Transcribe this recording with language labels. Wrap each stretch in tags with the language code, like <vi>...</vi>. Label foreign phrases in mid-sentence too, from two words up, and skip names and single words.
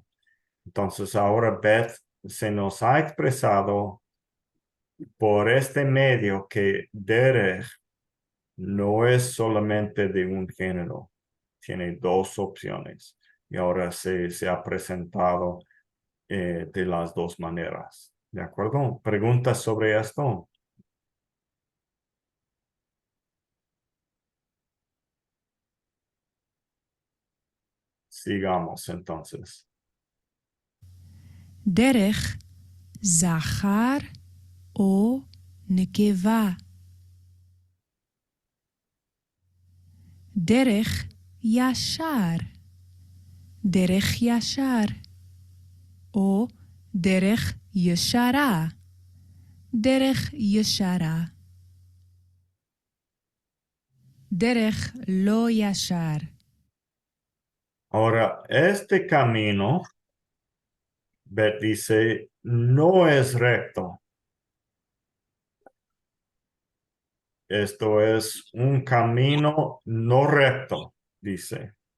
<es>Entonces ahora Beth se nos ha expresado por este medio que derech no es solamente de un género, tiene dos opciones y ahora se ha presentado de las dos maneras. ¿De acuerdo? ¿Preguntas sobre esto? Sigamos entonces.</es> <he>דרך זכר או נקבה. דרך ישר. דרך ישר. או דרך ישרה. דרך ישרה. דרך לא ישר.</he> <es>Ahora, este camino, Beth dice, no es recto. Esto es un camino no recto, dice.</es>